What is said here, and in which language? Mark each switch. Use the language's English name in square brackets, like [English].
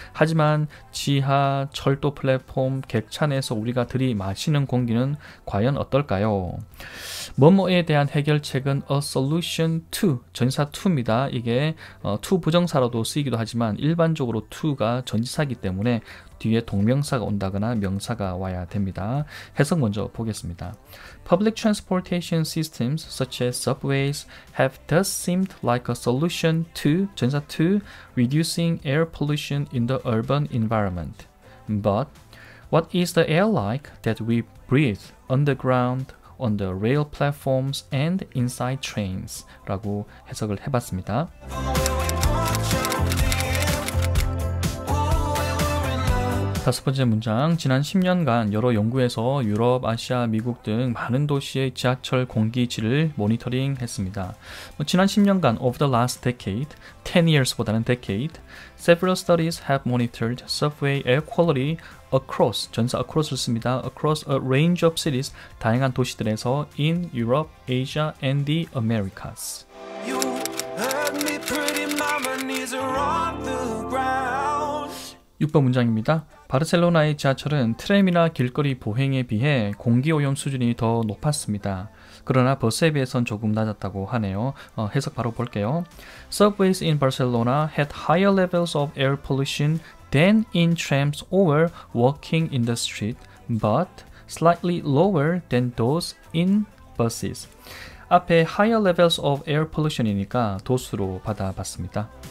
[Korean] 하지만 지하, 철도 플랫폼, 객차내에서 우리가 들이마시는 공기는 과연 어떨까요? 뭐뭐에 대한 해결책은 [English] a solution to, [Korean] 전치사 to입니다. 이게 to 부정사로도 쓰이기도 하지만 일반적으로 to가 전치사이기 때문에 뒤에 동명사가 온다거나 명사가 와야 됩니다. 해석 먼저 보겠습니다. [English] Public transportation systems such as subways have thus seemed like a solution to, 전치사 to, reducing air pollution in the urban environment. But what is the air like that we breathe underground, on the rail platforms and inside trains? [Korean] 라고 해석을 해봤습니다. 다섯 번째 문장, 지난 10년간 여러 연구에서 유럽, 아시아, 미국 등 많은 도시의 지하철 공기질을 모니터링했습니다. 지난 10년간, [English] over the last decade, 10 years보다는 decade, several studies have monitored subway air quality across, [Korean] 전사 across를 씁니다. [English] across a range of cities, [Korean] 다양한 도시들에서 [English] in Europe, Asia, and the Americas. You heard me pretty, mama knees are on the ground. [Korean] 6번 문장입니다. 바르셀로나의 지하철은 트램이나 길거리 보행에 비해 공기오염 수준이 더 높았습니다. 그러나 버스에 비해선 조금 낮았다고 하네요. 해석 바로 볼게요. [English] Subways in Barcelona had higher levels of air pollution than in trams or walking in the street, but slightly lower than those in buses. [Korean] 앞에 higher levels of air pollution이니까 도수로 받아봤습니다.